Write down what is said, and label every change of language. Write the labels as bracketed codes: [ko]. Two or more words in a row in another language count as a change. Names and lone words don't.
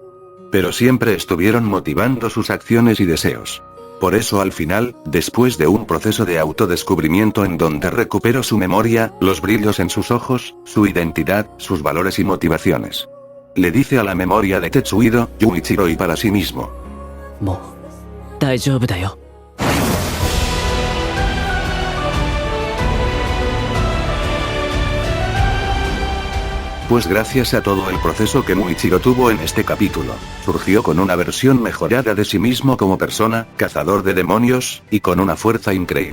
[es] Pero siempre estuvieron motivando sus acciones y deseos. Por eso al final, después de un proceso de autodescubrimiento en donde recuperó su memoria, los brillos en sus ojos, su identidad, sus valores y motivaciones. Le dice a la memoria de Tetsuido, Yuichiro y para sí mismo. [ja] もう大丈夫だよ。 [es] Pues gracias a todo el proceso que Muichiro tuvo en este capítulo, surgió con una versión mejorada de sí mismo como persona, cazador de demonios, y con una fuerza increíble.